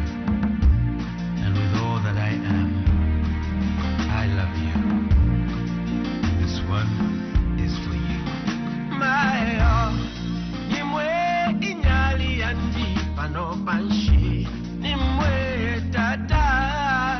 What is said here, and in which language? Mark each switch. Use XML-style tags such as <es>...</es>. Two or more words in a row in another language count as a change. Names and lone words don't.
<en>And with all that I am, I love you. This one is for you.</en> <bem>Mayo, nimwe inyali andi pano panshi, nimwe tata.</bem>